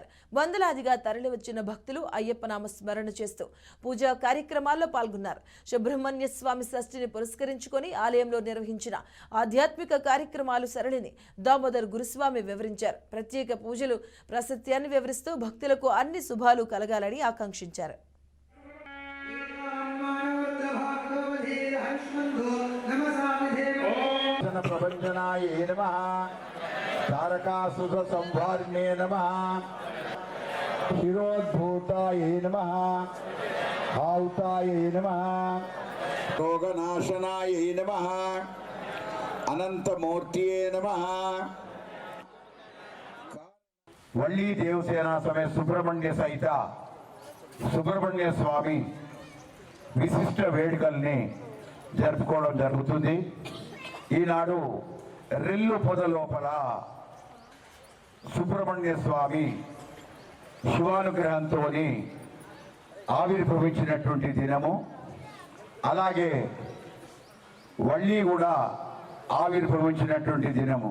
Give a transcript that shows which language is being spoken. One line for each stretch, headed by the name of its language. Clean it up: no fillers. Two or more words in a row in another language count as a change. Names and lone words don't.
Telugu: వందలాదిగా తరలివచ్చిన భక్తులు అయ్యప్ప నామ స్మరణ చేస్తూ పూజా కార్యక్రమాల్లో పాల్గొన్నారు. సుబ్రహ్మణ్య స్వామి షష్ఠిని పురస్కరించుకొని ఆలయంలో నిర్వహించిన ఆధ్యాత్మిక కార్యక్రమాలు సరళిని దామోదర్ గురుస్వామి వివరించారు. ప్రత్యేక పూజలు ప్రాశస్త్యాన్ని వివరిస్తూ భక్తులకు అన్ని శుభాలు కలగాలని ఆకాంక్షించారు.
Sanskrit: तारकासुर संवारिणे नमः, शिरोद्भूताय नमः, हाउताय नमः, रोगनाशनाय नमः, अनंतमूर्तिये नमः।
Telugu: వల్లీ దేవసేనా సమేత సుబ్రహ్మణ్య సహిత సుబ్రహ్మణ్య స్వామి విశిష్ట వేడుకల్ని జరుపుకోవడం జరుగుతుంది. ఈనాడు రెల్లు పొద లోపల సుబ్రహ్మణ్య స్వామి శివానుగ్రహంతో ఆవిర్భవించినటువంటి దినము, అలాగే వల్లి కూడా ఆవిర్భవించినటువంటి దినము.